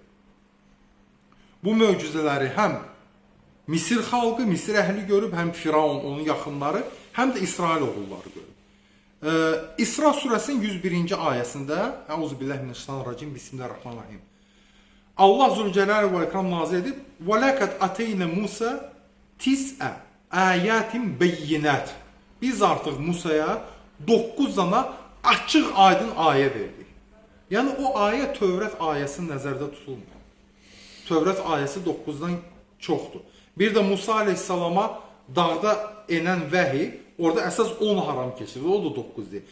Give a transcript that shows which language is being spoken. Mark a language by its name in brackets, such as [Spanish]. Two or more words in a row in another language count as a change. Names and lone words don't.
[Azerbaijani] Bu möcüzələri həm Misir xalqı, Misir əhli görüb, həm Firavun, onun yaxınları, həm də İsrail oğulları görüb. İsra surəsinin 101-ci ayəsində, [Arabic] أعوذ بالله من الشيطان الرجيم، بسم الله الرحمن الرحيم. [Azerbaijani] Allah Zülcəlal və İkram nazil edib, [Arabic] وَلَكَدْ أَتَيْنَ مُوسَى تِسْعَ آيَاتٍ بَيِّنَاتٍ. [Azerbaijani] Biz artıq Musaya 9 dana açıq aydın ayə verdik. Yəni o ayə Tövrət ayəsi nəzərdə tutulmuyor. Tövrət ayəsi 9-dan çoxdur. Bir də Musa Aleyhisselama dağda enən vəhi, orada əsas 10 haram keçirdi, o da 9 deyil.